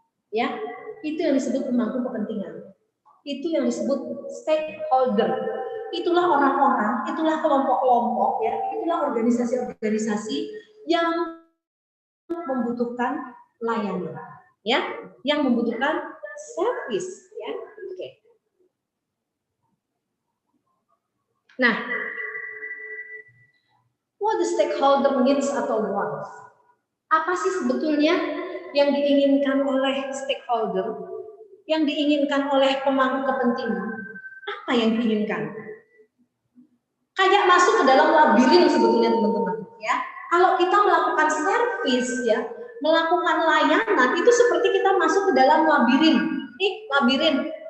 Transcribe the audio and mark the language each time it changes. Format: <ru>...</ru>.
<id>Ya, itu yang disebut pemangku kepentingan. Itu yang disebut stakeholder. Itulah orang-orang, itulah kelompok-kelompok, ya, itulah organisasi-organisasi yang membutuhkan layanan, ya, yang membutuhkan service, ya. Oke.</id> <en>Nah, what the stakeholder needs atau wants?</en> <id>Apa sih sebetulnya yang diinginkan oleh stakeholder, yang diinginkan oleh pemangku kepentingan? Apa yang diinginkan? Kayak masuk ke dalam labirin sebetulnya teman-teman, ya. Kalau kita melakukan service, ya, melakukan layanan, itu seperti kita masuk ke dalam labirin. Labirin.</id>